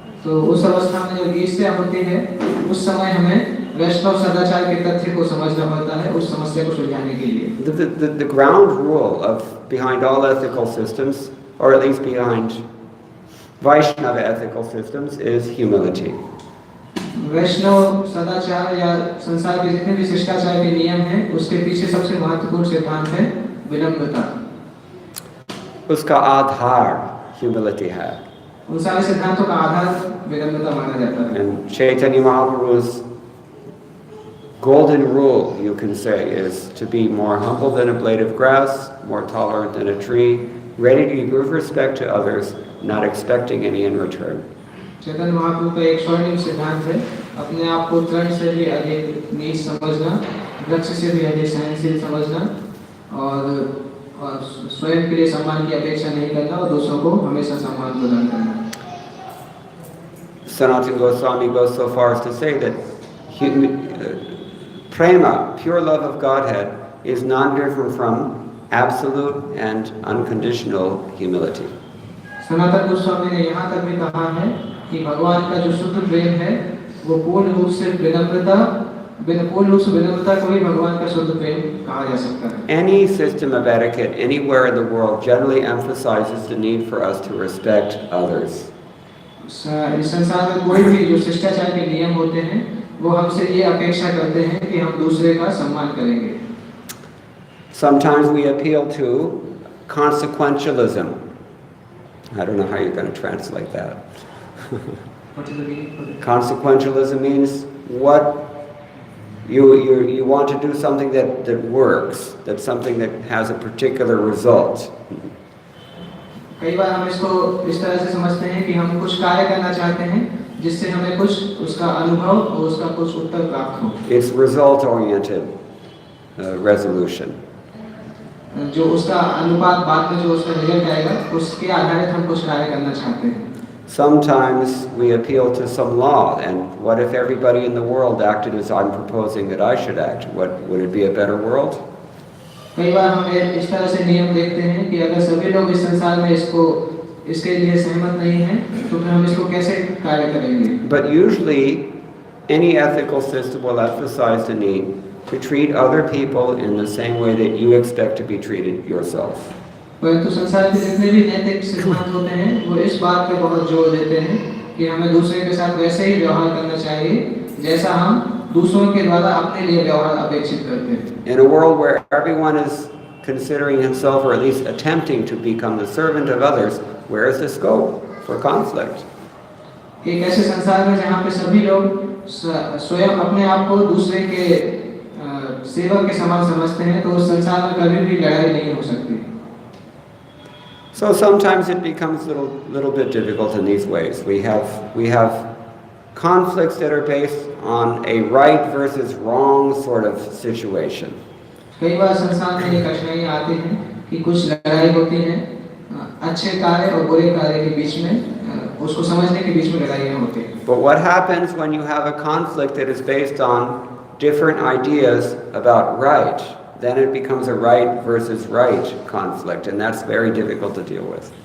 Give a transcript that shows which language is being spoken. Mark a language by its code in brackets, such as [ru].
[hi] तो उस अवस्था में जब ईर्ष्या होती है उस समय हमें वैष्णव सदाचार के तथ्य को समझना पड़ता है उस समस्या को सुलझाने के लिए. [en] The ground rule of behind all ethical systems, or at least behind Vaishnava ethical systems, is humility. [hi] वैष्णव सदाचार या संसार के जितने भी शिष्टाचार के नियम हैं उसके पीछे सबसे महत्वपूर्ण सिद्धांत है विनम्रता. उसका आधार humility है. उन सारे सिद्धांतों का आधार विनम्रता माना जाता है. [en] And Chaitanya Mahaprabhu's golden rule, you can say, is to be more humble than a blade of grass, more tolerant than a tree, ready to give respect to others, not expecting any in return. [hi] Chaitanya Mahaprabhu का एक स्वर्णिम सिद्धांत है अपने आप को तृण से भी अधिक नीच समझना, वृक्ष से भी अधिक सहनशील समझना और स्वयं के लिए सम्मान की अपेक्षा नहीं करना और दूसरों को हमेशा सम्मान प्रदान करना. [en] Sanatana Goswami goes so far as to say that prema, pure love of Godhead, is non-different from absolute and unconditional humility. [hi] Sanatan Goswami ने यहाँ तक भी कहा है कि भगवान का जो शुद्ध प्रेम है वो पूर्ण रूप से विनम्रता को ही भगवान का शुद्ध प्रेम कहा जा सकता है. [en] Any system of etiquette anywhere in the world generally emphasizes the need for us to respect others. [hi] इस संसार में कोई भी जो शिष्टाचार के नियम होते हैं वो हमसे ये अपेक्षा करते हैं कि हम दूसरे का सम्मान करेंगे. [en] Sometimes we appeal to consequentialism. I don't know how you're going to translate that. What is the meaning for it? Consequentialism means what you want to do something that works, that's something that has a particular result. [hi] कई बार हम इसको इस तरह से समझते हैं कि हम कुछ कार्य करना चाहते हैं जिससे हमें कुछ उसका अनुभव और उसका कुछ उत्तर प्राप्त हो. [en] It's result oriented resolution. [hi] जो उसका अनुपात बाद में जो उसका रिजल्ट आएगा उसके आधारित हम कुछ कार्य करना चाहते हैं. [en] Sometimes we appeal to some law, and what if everybody in the world acted as I'm proposing that I should act? Would it be a better world? [hi] कई बार हम इस तरह से नियम देखते हैं कि अगर सभी लोग इस संसार में इसके लिए सहमत नहीं हैं तो फिर हम इसको कैसे कार्य करेंगे. [en] But usually any ethical system will emphasize the need to treat other people in the same way that you expect to be treated yourself. [hi] परंतु संसार के जितने भी नैतिक सिद्धांत होते हैं वो इस बात पे बहुत जोर देते हैं कि हमें दूसरे के साथ वैसे ही व्यवहार करना चाहिए जैसा हम दूसरों के द्वारा अपने लिए व्यवहार अपेक्षित करते हैं. [en] In a world where everyone is considering himself or at least attempting to become the servant of others, where is the scope for conflict? [hi] एक ऐसे संसार में जहाँ पे सभी लोग स्वयं अपने आप को दूसरे के सेवक के समान समझते हैं तो उस संसार में कभी भी लड़ाई नहीं हो सकती. [en] So sometimes it becomes a little bit difficult in these ways. We have conflicts that are based on a right versus wrong sort of situation. [hi] कई बार संसार में ये कठिनाइयाँ आती हैं कि कुछ लड़ाई होती है अच्छे कार्य और बुरे कार्य के बीच में उसको समझने के बीच में लड़ाइयाँ होती हैं. [en] But what happens when you have a conflict that is based on different ideas about right? Then it becomes a right versus right conflict, and that's very difficult to deal with.